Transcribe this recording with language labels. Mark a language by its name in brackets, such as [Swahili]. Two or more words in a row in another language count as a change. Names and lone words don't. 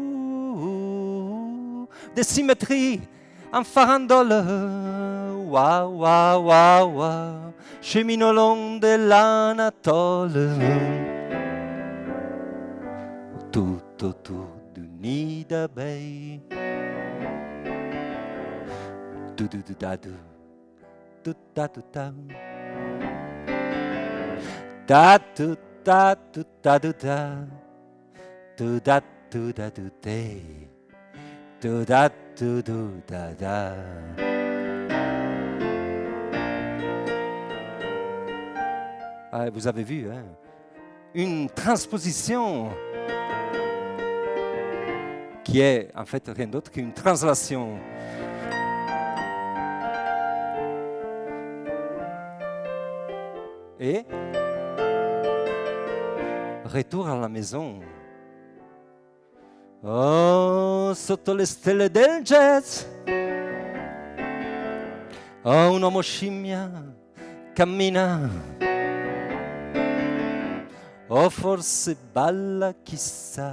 [French] Des symétries en farandole, waouh, waouh, waouh, waouh, chemine au long de l'Anatole. Tout autour du nid d'abeilles. Du du du da du, du da du da. Da du da du da du da. Du da du da du day. Du da du du da da. Ah, vous avez vu, hein? Une transposition qui est en fait rien d'autre qu'une translation. Et retour à la maison. [Italian] Oh, sotto le stelle del jazz. Oh, un uomo scimmia cammina. Oh, forse balla, chissà.